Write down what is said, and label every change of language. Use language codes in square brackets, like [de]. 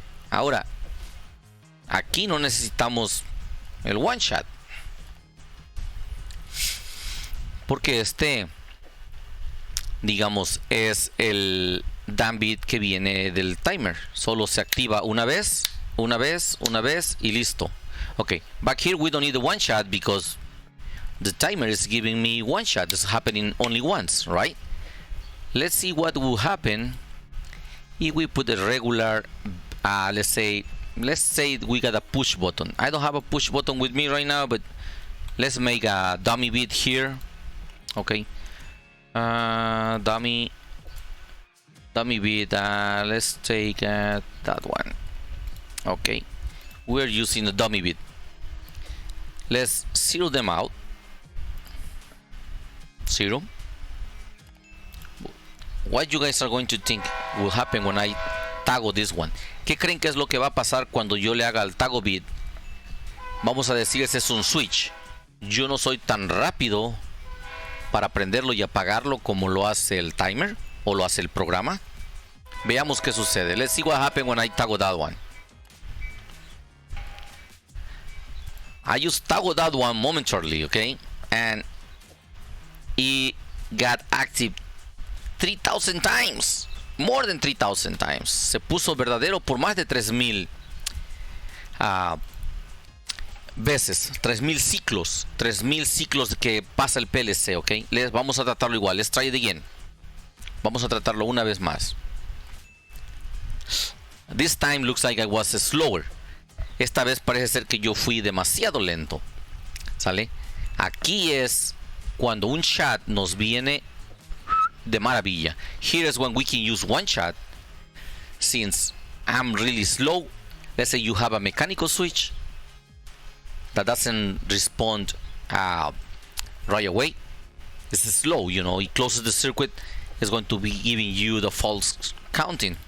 [es] Ahora, aquí no necesitamos el one shot, porque digamos, es el damn bit que viene del timer. Solo se activa una vez y listo. [en] Okay, back here we don't need the one shot because the timer is giving me one shot. It's happening only once, right? Let's see what will happen if we put a regular, let's say we got a push button. I don't have a push button with me right now, but let's make a dummy bit here. Okay, dummy bit. Let's take that one. Okay, we're using a dummy bit. Let's zero them out. 0. What you guys are going to think will happen when I tago this one? [es] ¿Qué creen que es lo que va a pasar cuando yo le haga el tago bit? Vamos a decir, ese es un switch. Yo no soy tan rápido para prenderlo y apagarlo como lo hace el timer o lo hace el programa. Veamos qué sucede. [en] Let's see what happens when I tago that one. I just toggled that one momentarily, okay? And it got active 3,000 times. More than 3,000 times. [es] Se puso verdadero por más de 3,000 veces. 3,000 ciclos. 3,000 ciclos que pasa el PLC, ok? Vamos a tratarlo igual. [en] Let's try it again. [es] Vamos a tratarlo una vez más. [en] This time looks like I was slower. [es] Esta vez parece ser que yo fui demasiado lento. ¿Sale? Aquí es cuando un shot nos viene de maravilla. [en] Here is when we can use one shot. Since I'm really slow, let's say you have a mechanical switch that doesn't respond right away. It's slow, you know, it closes the circuit. It's going to be giving you the false counting.